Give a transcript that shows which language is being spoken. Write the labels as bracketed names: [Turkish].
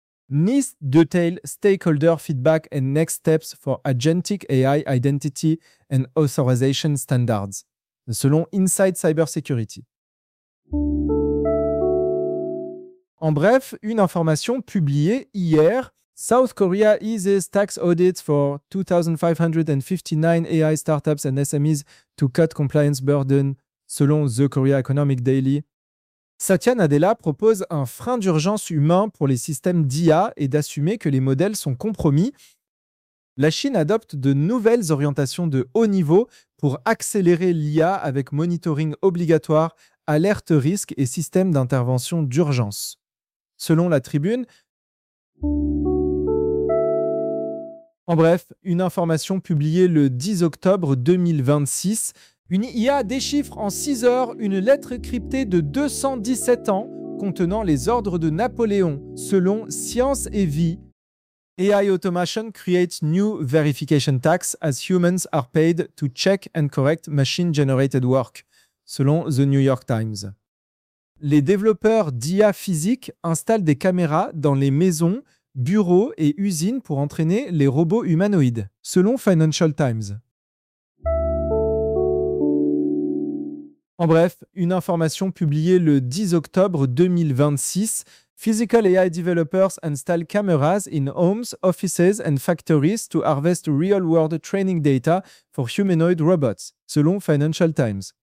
[English] NIST detail stakeholder feedback and next steps for agentic AI identity and authorization standards, selon Inside Cybersecurity. [French] En bref, une information publiée hier. [English] South Korea eases tax audits for 2,559 AI startups and SMEs to cut compliance burden, selon The Korea Economic Daily. [French] Satya Nadella propose un frein d'urgence humain pour les systèmes d'IA et d'assumer que les modèles sont compromis. La Chine adopte de nouvelles orientations de haut niveau pour accélérer l'IA avec monitoring obligatoire, alerte risque et système d'intervention d'urgence. Selon la Tribune, en bref, une information publiée le 10 octobre 2026. Une IA déchiffre en 6 heures une lettre cryptée de 217 ans contenant les ordres de Napoléon, selon Science et Vie. [English] AI automation creates new verification tax as humans are paid to check and correct machine-generated work, selon The New York Times. [French] Les développeurs d'IA physique installent des caméras dans les maisons, bureaux et usines pour entraîner les robots humanoïdes, selon Financial Times. En bref, une information publiée le 10 octobre 2026, [English] Physical AI developers install cameras in homes, offices and factories to harvest real-world training data for humanoid robots, selon Financial Times.